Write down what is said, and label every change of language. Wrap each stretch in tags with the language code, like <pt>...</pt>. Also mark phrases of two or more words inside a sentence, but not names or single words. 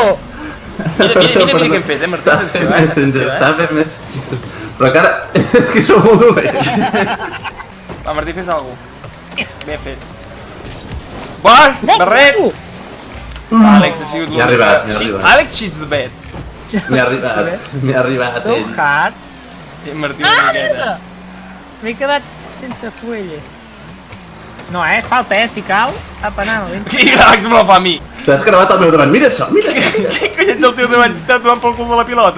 <ca>Mira què hem fet, Martí. Està fent Messenger, està fent Messenger. Però encara, és que som molt dolents. Va, Martí, fes alguna cosa. Ben fet. Va, barret! Àlex, ha sigut M'ha arribat, m'ha arribat.</ca> <en>Àlex shits the bed.</en> <ca>M'ha arribat</ca> <en>So</en> <ca>ell.</ca> <en>hard.</en> <ca>Martí, una Ah, miqueta. merda! M'he quedat sense fuelle. No, falta, si cal. Apa, nano, vens. I l'Àlex me la fa a mi. T'has gravat el meu davant, mira això, mira això. Què collons el teu davant està tomant pel cul de la pilota?</ca>